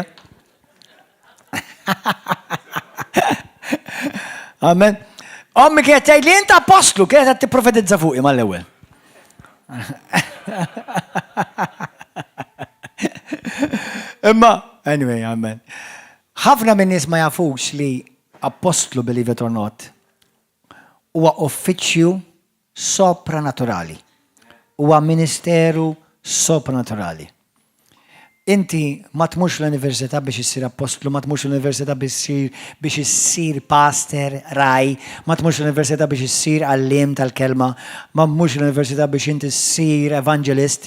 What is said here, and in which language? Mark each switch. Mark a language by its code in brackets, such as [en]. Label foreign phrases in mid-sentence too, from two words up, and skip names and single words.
[mt] Amen. Ommi kienet tgħid li inti apostlu kienet qed tipprofetizza fuqi mal-ewwel. Imma, anyway, amen. Ħafna minn nies ma jafux li apostlu, [en] believe it or not, [mt] huwa uffiċċju sopranaturali. Huwa ministeru sopranaturali. Inti ma tmux l-università biex issir apostlu, ma tmux l-università biex issir pastor, raj, ma tmux l-università biex issir għallim tal-kelma, ma tmux l-università biex inti issir evangelist.